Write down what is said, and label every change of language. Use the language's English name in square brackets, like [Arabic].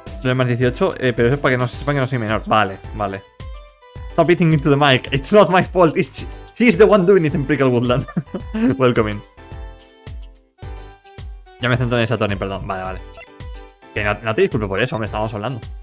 [Spanish] Lo de más 18, pero eso es para que no sepan que no soy menor. Vale. [English] Stop eating into the mic. It's not my fault. She's the one doing it in Prickle Woodland. Welcome in. [Spanish] Ya me centro en esa Tony, perdón. Vale. Que no te disculpe por eso, hombre, estábamos hablando.